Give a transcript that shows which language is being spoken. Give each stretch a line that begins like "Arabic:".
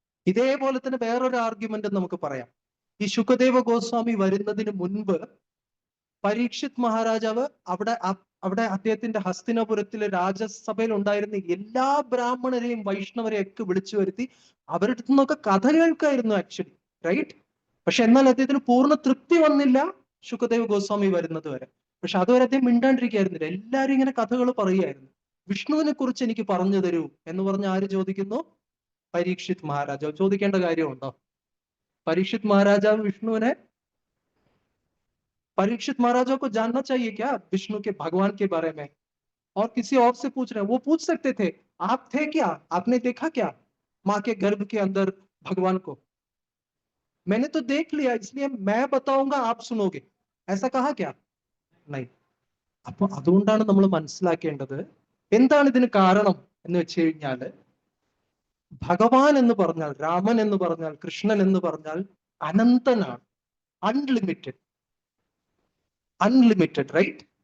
Malayalam: ഇതേപോലെ തന്നെ വേറൊരു ആർഗ്യുമെന്റ് നമുക്ക് പറയാം. ഈ ശുകദേവ ഗോസ്വാമി വരുന്നതിന് മുൻപ് പരീക്ഷിത് മഹാരാജാവ് അവിടെ അദ്ദേഹത്തിന്റെ ഹസ്തിനപുരത്തിലെ രാജസഭയിൽ ഉണ്ടായിരുന്ന എല്ലാ ബ്രാഹ്മണരെയും വൈഷ്ണവരെയും ഒക്കെ വിളിച്ചു വരുത്തി അവരുടെ അടുത്ത് നിന്നൊക്കെ കഥ കേൾക്കായിരുന്നു ആക്ച്വലി, റൈറ്റ്? പക്ഷെ എന്നാൽ അദ്ദേഹത്തിന് പൂർണ്ണ തൃപ്തി വന്നില്ല ശുകദേവ് ഗോസ്വാമി വരുന്നത് വരെ. പക്ഷെ അതുവരെ അദ്ദേഹം മിണ്ടാണ്ടിരിക്കായിരുന്നില്ല. എല്ലാരും ഇങ്ങനെ കഥകൾ പറയുമായിരുന്നു. വിഷ്ണുവിനെ കുറിച്ച് എനിക്ക് പറഞ്ഞു തരൂ എന്ന് പറഞ്ഞ് ആര് ചോദിക്കുന്നു? പരീക്ഷിത് മഹാരാജാവ്. ചോദിക്കേണ്ട കാര്യമുണ്ടോ?
Hindi: परीक्षित महाराजा परीक्षित महाराजा को जानना चाहिए क्या विष्णु के भगवान के बारे में? और किसी और से पूछ रहे हैं, वो पूछ सकते थे, आप थे क्या, आपने देखा क्या माँ के गर्भ के अंदर भगवान को? मैंने तो देख लिया, इसलिए मैं बताऊंगा, आप सुनोगे, ऐसा कहा क्या? नहीं.
Malayalam: അപ്പൊ അതുകൊണ്ടാണ് നമ്മൾ മനസ്സിലാക്കേണ്ടത് എന്താണ് ഇതിന് കാരണം എന്ന് വെച്ച് കഴിഞ്ഞാല്, ഭഗവാൻ എന്ന് പറഞ്ഞാൽ, രാമൻ എന്ന് പറഞ്ഞാൽ, കൃഷ്ണൻ എന്ന് പറഞ്ഞാൽ അനന്തനാണ്, അൺലിമിറ്റഡ്, റൈറ്റ്?